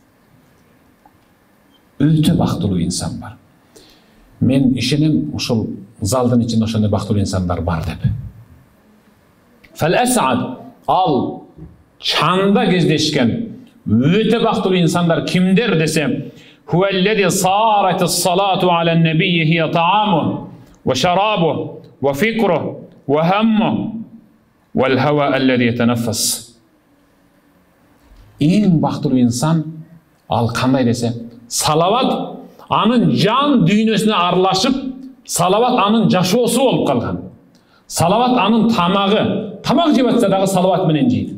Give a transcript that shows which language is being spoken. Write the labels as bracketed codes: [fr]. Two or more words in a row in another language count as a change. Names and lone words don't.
[ky] Өтө бактылуу инсан бар. Мен ишенем ушул залдын ичинде ошондой бактылуу инсандар бар деп. [ar] فالأسعد, [ky] ал чанда кездешкен өтө бактылуу инсандар кимдер десе, [ar] هو الذي صارت الصلاة على النبي هي طعام وشراب وفكر وهم والهواء الذي يتنفس. [ky] Эң бактылуу инсан ал кандай десе, салават анын жан дүйнөсүнө аралашып, салават анын жашоосу болуп калган. Салават анын тамагы, тамак жеп атса дагы салават менен жейт.